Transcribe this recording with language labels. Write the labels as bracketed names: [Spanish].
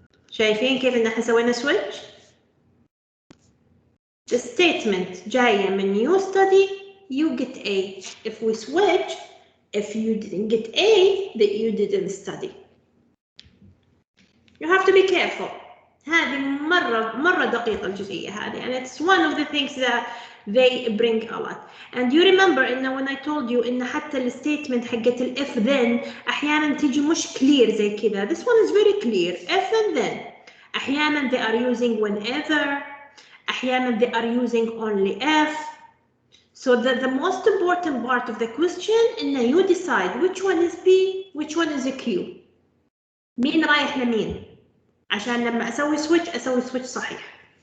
[Arabic] شايفين كيف ان احنا سوينا [English] switch؟ The statement [Arabic] جاية من [English] you study, you get A. If we switch, if you didn't get A, that you didn't study. You have to be careful. [Arabic] هذه مرة دقيقة الجزئية هذه, [English] and it's one of the things that they bring a lot. And you remember [Arabic] إنه [English] when I told you [Arabic] إن حتى الستيتمنت حقت ال [English] if then [Arabic] أحيانا تيجي مش [English] clear [Arabic] زي كذا. [English] This one is very clear. If and then. [Arabic] أحيانا [English] they are using whenever. أحيانا they are using only if. So the most important part of the question [Arabic] إنه [English] you decide which one is P, which one is a Q. [Arabic] مين رايح لمين؟ عشان لما أسوي switch صحيح.